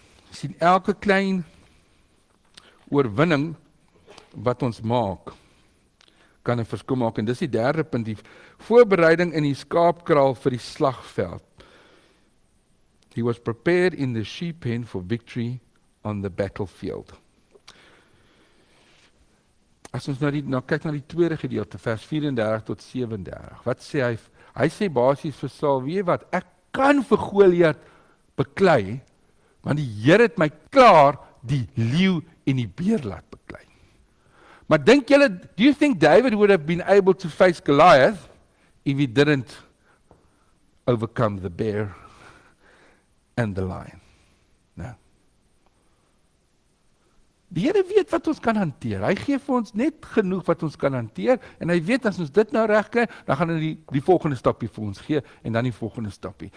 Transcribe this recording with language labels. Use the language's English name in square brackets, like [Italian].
[Afrikaans] Sien, elke klein oorwinning wat ons maak, kan 'n verskil maak. En dis die derde punt, die voorbereiding in die skaapkraal vir die slagveld. [English] He was prepared in the sheep pen for victory on the battlefield. [Afrikaans] As ons nou kyk na die tweede gedeelte, vers 34 tot 37, wat sê hy? Hy sê basies vir Saul, weet jy wat, ek kan vir Goliat beklei, want die Here het my klaar die leeu en die beer laat beklei. Maar dink julle, [English] do you think David would have been able to face Goliath if he didn't overcome the bear and the lion? No. [Afrikaans] Die Here weet wat ons kan hanteer. Hy gee vir ons net genoeg wat ons kan hanteer en hy weet as ons dit nou reg kry, dan gaan hy die volgende stapie vir ons gee en dan die volgende stapie.